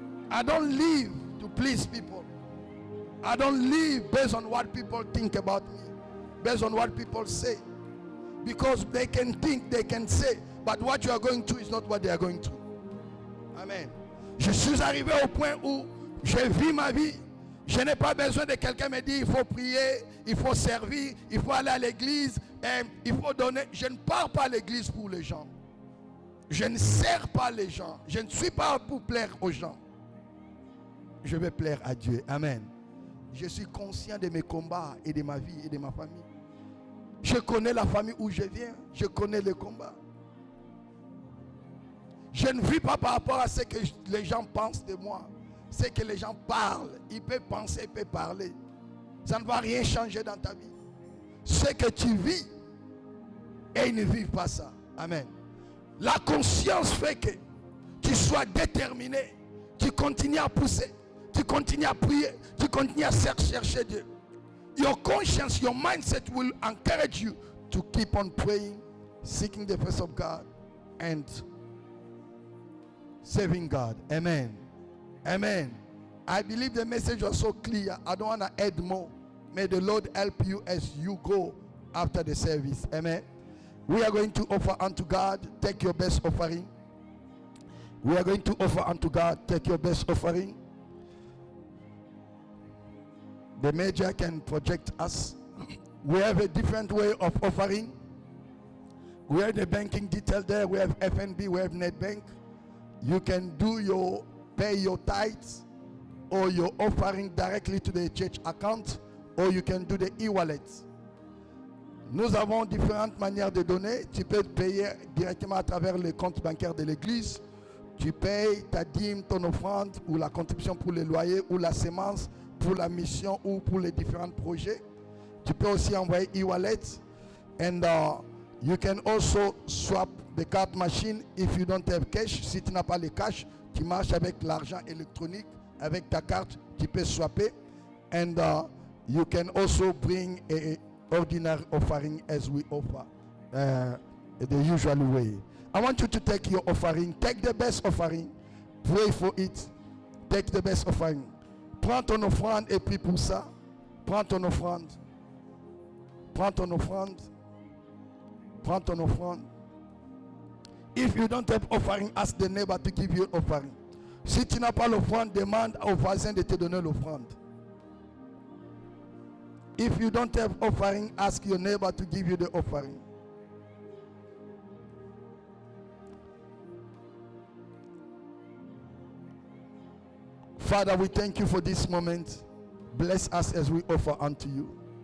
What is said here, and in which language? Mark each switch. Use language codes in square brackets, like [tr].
[en] I don't live to please people. I don't live based on what people think about me, based on what people say, because they can think, they can say, but what you are going to is not what they are going to. Amen. [fr] Je suis arrivé au point où je vis ma vie. Je n'ai pas besoin de quelqu'un me dire il faut prier, il faut servir, il faut aller à l'église, il faut donner. Je ne pars pas à l'église pour les gens. Je ne sers pas les gens. Je ne suis pas pour plaire aux gens. Je vais plaire à Dieu. Amen. Je suis conscient de mes combats et de ma vie et de ma famille. Je connais la famille où je viens. Je connais les combats. Je ne vis pas par rapport à ce que les gens pensent de moi. Ce que les gens parlent. Ils peuvent penser, ils peuvent parler. Ça ne va rien changer dans ta vie. Ce que tu vis, et ils ne vivent pas ça. Amen. La conscience fait que tu sois déterminé. Tu continues à pousser. Tu continues à prier. Tu continues à chercher Dieu. [en] Your conscience, your mindset will encourage you to keep on praying, seeking the face of God, and serving God. Amen. Amen. I believe the message was so clear. I don't want to add more. May the Lord help you as you go after the service. Amen. We are going to offer unto God. Take your best offering. We are going to offer unto God. Take your best offering. The major can project us. We have a different way of offering. We have the banking detail there. We have FNB. We have NetBank. You can pay your tithes or your offering directly to the church account, or you can do the e-wallet. [fr] Nous avons différentes manières de donner. Tu peux payer directement à travers le compte bancaire de l'église. Tu payes ta dîme, ton offrande, ou la contribution pour les loyers, ou la sémence pour la mission, ou pour les différents projets. Tu peux aussi envoyer e-wallet. [en] And you can also swap the card machine if you don't have cash. [fr] Si tu n'as pas le cash, tu marches avec l'argent électronique. Avec ta carte, tu peux swapper. [en] And you can also bring a ordinary offering as we offer the usual way. I want you to take your offering. Take the best offering. Pray for it. Take the best offering. [fr] Prends ton offrande et puis pour ça, prends ton offrande. Prends ton offrande. Prends ton offrande. [en] If you don't have offering, ask the neighbor to give you offering. [fr] Si tu n'as pas l'offrande, demande au voisin de te donner l'offrande. [en] If you don't have offering, ask your neighbor to give you the offering. Father, we thank you for this moment. Bless us as we offer unto you.